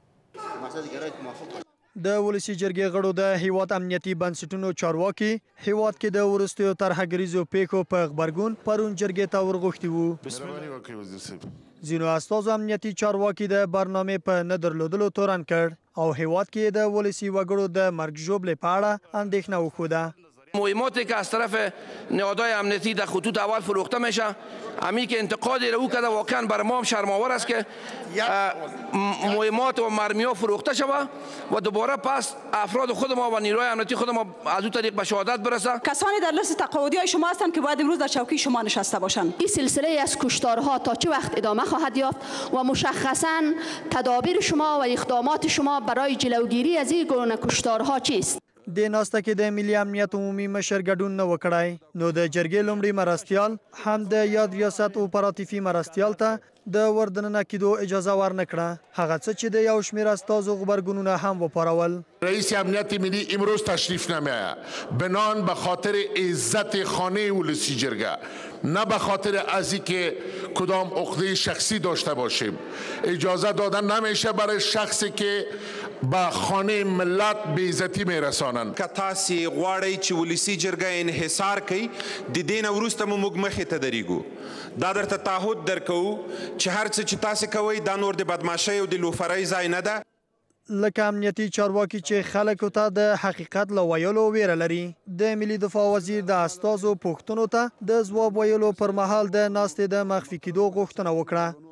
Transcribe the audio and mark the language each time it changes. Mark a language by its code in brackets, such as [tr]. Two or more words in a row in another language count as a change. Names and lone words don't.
[ps] د ولسي جرګې غړو د هیواد امنیتي بنسټونو چارواکي هیواد کې د وروستیو ترهګریزو پیښو په غبرګون پرون جرګې ته ورغوښتي وو. ځینو استازو امنیتي چارواکي د برنامې په نه درلودلو تورن کړ او هیواد کې د ولسي وګړو د مرګ ژوبلې په اړه اندېښنه وښوده. [fa] مهماتی که از طرف نهادهای امنیتی در خطوط اول فروخته میشه همین که انتقادی رو کرده واقعا برای ما هم شرم‌آور است که مهمات و مرمی‌ها فروخته شود و دوباره پس افراد خود ما و نیروهای امنیتی خود ما از اون طریق به شهادت برسه. کسانی در لیست تقاعدی های شما هستند که باید امروز در چوکی شما نشسته باشند. این سلسله از کشتارها تا چه وقت ادامه خواهد یافت و مشخصاً تدابیر شما و اقدامات شما برای جلوگیری از این گونه کشتارها چیست؟ [ps] د ناسته کې د ملي امنیت عمومي مشر ګډون نه وکړای نو د جرګې لومړي مرستیال هم د یاد ریاست اپراتیفي مرستیال ته د وردننه کېدو اجازه ورنه کړه هغه څه چې د یو شمېر استازو غبرګونونه هم وپارول. [fa] رئیس امنیت ملی امروز تشریف نمیآید بنان به خاطر عزت خانه ولسی جرگه نه به خاطر از اینکه کدام عقده شخصی داشته باشیم. اجازه دادن نمیشه برای شخصی که با خانه ملت به عزتی میرسانند. [ps] که تاسو غواړئ چې ولسی جرګه انحصار کوي د دې نه وروسته موږ مخې ته درېږو. دا درته تعهد درکوو چې هر څه چې تاسو کوئ دا نور د بدماشۍ او د لوفرۍ ځای نه ده. لکه امنیتي چارواکي چې خلکو ته د حقیقت له ویلو ویره لري د ملي دفاع وزیر د استازو پوښتنو ته د ځواب ویلو پر مهال د ناستې د مخفي کېدو غوښتنه وکړه.